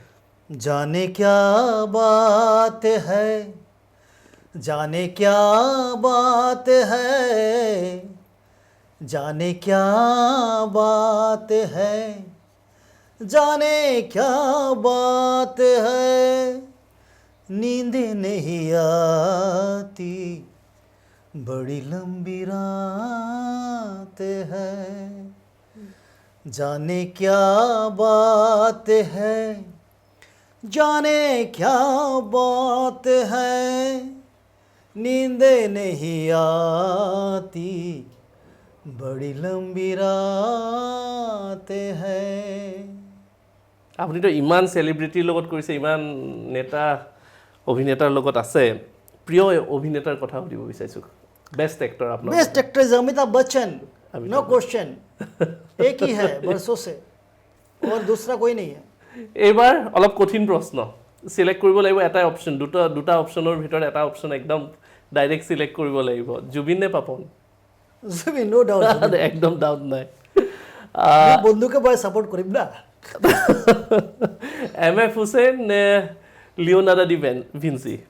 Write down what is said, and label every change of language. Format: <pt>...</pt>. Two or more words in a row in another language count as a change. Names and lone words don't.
<hi>जाने क्या बात है, जाने क्या बात है, जाने क्या बात है, जाने क्या बात है, नींद नहीं आती, बड़ी लंबी रात है, जाने क्या बात है, जाने क्या बात है, नींद नहीं आती, बड़ी लंबी रात है।</hi> <as>আপুনিতো ইমান চেলিব্ৰিটিৰ লগত কৰিছে, ইমান নেতা অভিনেতাৰ লগত আছে, প্ৰিয় অভিনেতাৰ কথা সুধিব বিচাৰিছোঁ।</as> <en>best actor</en> <hi>आप लोग?</hi> <en>best actor is Amitabh Bachchan, no question,</en> <hi>एक ही है बरसों से, और दूसरा कोई नहीं है।</hi> <as>এইবাৰ অলপ কঠিন প্ৰশ্ন, সিলেক্ট কৰিব লাগিব এটাই অপশ্যন, দুটা অপশ্যনৰ ভিতৰত এটা অপশ্যন একদম ডাইৰেক্ট সিলেক্ট কৰিব লাগিব। জুবিন নে পাপন? জুবিন,</as> <en>no doubt,</en> <as>একদম ডাউট নাই। বন্ধুকে মই সাপোর্ট কৰিম না। MF হুসেন নে লিওনার্দো ডি ভিঞ্চি?</as>